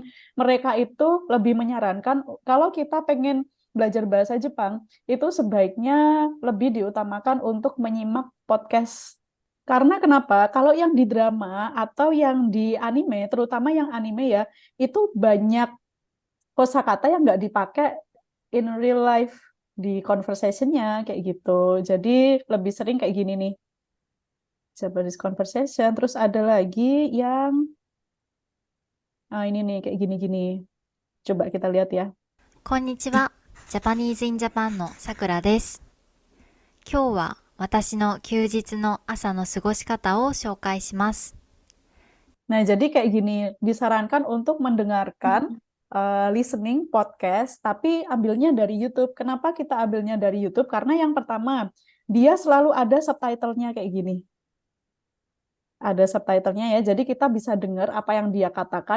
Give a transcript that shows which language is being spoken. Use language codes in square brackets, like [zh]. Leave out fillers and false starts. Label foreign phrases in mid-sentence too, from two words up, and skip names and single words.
[id] Mereka itu lebih menyarankan kalau kita pengen belajar bahasa Jepang, itu sebaiknya lebih diutamakan untuk menyimak podcast. Karena kenapa? Kalau yang di drama atau yang di anime, terutama yang anime ya, itu banyak kosakata yang nggak dipakai [en] in real life [id] di conversation-nya kayak gitu. Jadi lebih sering kayak gini nih, [en] Japanese conversation. [id] Terus ada lagi yang ini nih kayak gini-gini. Coba kita lihat ya. [ja] こんにちは。ジャパニーズインジャパンのさくらです。今日は私の休日の朝の過ごし方を紹介します。 [id] Nah, jadi kayak gini, disarankan untuk mendengarkan Mm-mm. [en] listening podcast, [id] tapi ambilnya dari YouTube. Kenapa kita ambilnya dari YouTube? Karena yang pertama, dia selalu ada subtitlenya kayak gini. Ada subtitlenya ya, jadi kita bisa dengar apa yang dia katakan.